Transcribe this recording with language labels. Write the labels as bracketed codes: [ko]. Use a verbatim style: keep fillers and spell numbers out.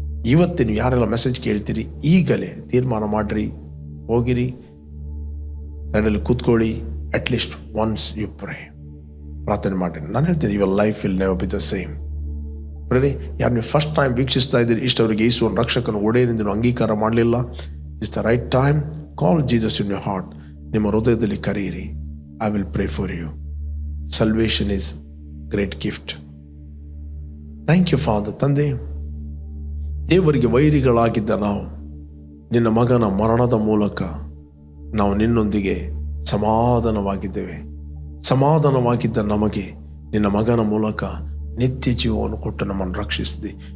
[kn] ಇವತ್ತಿನ ಯಾರೆಲ್ಲ ಮೆಸೇಜ್ ಕೇಳ್ತೀರಿ, ಈಗಲೇ ತೀರ್ಮಾನ ಮಾಡಿರಿ, ಹೋಗಿರಿ, ಸೈಡಲ್ಲಿ ಕೂತ್ಕೊಳ್ಳಿ, [en] at least once you pray, [kn] ಪ್ರಾರ್ಥನೆ ಮಾಡಿರಿ. ನಾನು ಹೇಳ್ತೀನಿ, [en] Your life will never be the same. [kn] ಪ್ರೇರಿ, ಯಾರು ನೀವು ಫಸ್ಟ್ ಟೈಮ್ ವೀಕ್ಷಿಸ್ತಾ ಇದ್ದೀರಿ, ಇಷ್ಟವರಿಗೆ ಯೇಸುವನ್ನು ರಕ್ಷಕನ ಒಡೆಯನೆಂದು ನೀವು ಅಂಗೀಕಾರ ಮಾಡಲಿಲ್ಲ, [en] It's the right time. Call Jesus in your heart. [kn] ನಿಮ್ಮ ಹೃದಯದಲ್ಲಿ ಕರೆಯಿರಿ. [en] I will pray for you. Salvation is great gift. Thank you Father. [kn] ತಂದೆ, ದೇವರಿಗೆ ವೈರಿಗಳಾಗಿದ್ದ ನಾವು ನಿನ್ನ ಮಗನ ಮರಣದ ಮೂಲಕ ನಾವು ನಿನ್ನೊಂದಿಗೆ ಸಮಾಧಾನವಾಗಿದ್ದೇವೆ. ಸಮಾಧಾನವಾಗಿದ್ದ ನಮಗೆ ನಿನ್ನ ಮಗನ ಮೂಲಕ ನಿತ್ಯ ಜೀವವನ್ನು ಕೊಟ್ಟು ನಮ್ಮನ್ನು ರಕ್ಷಿಸಿದೆ.